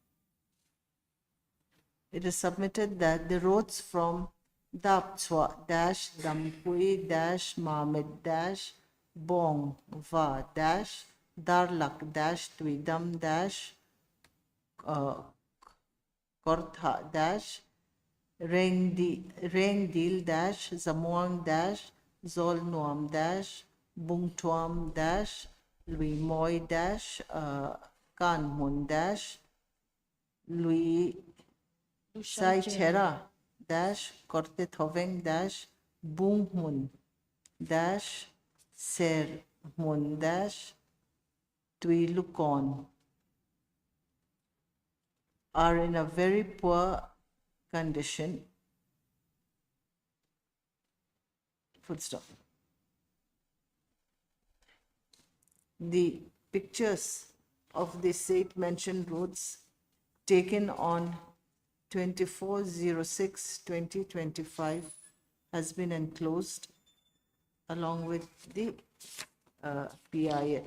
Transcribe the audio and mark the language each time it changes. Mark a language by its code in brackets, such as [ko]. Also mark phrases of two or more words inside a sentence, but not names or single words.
[en] It is submitted that the roads from Dapchwa Dampui Mamit Bong Va Darlak Twidam Kortha Rengdil Zamuang Zolnuam Bungtuam Luimoy Kanmun Lui Sai Chera Korte Thoveng Bungmun Sermun Tuilukon are in a very poor condition. Full stop. The pictures of the said mentioned roads taken on 24/06/2025 has been enclosed along with the PIL.